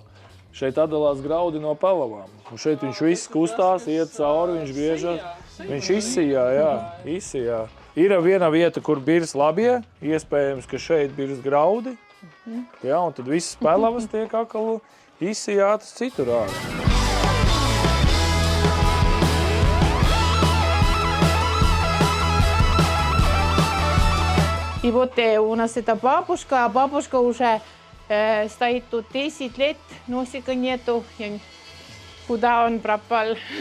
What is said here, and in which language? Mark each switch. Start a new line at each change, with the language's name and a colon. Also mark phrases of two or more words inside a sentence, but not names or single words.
Latvian: Šeit atdalās graudi no pelavām. Un šeit viņš viss kustās, iet cauri, viņš griežas. Viņš izsijā. Ir viena vieta, kur birs labie, iespējams, ka šeit birs graudi. Jā, un tad visas pelavas tiek akal izsijātas citur ārā.
Russian: И вот у нас это бабушка, а бабушка уже стоит тут 10 лет, носика нету. Куда он пропал?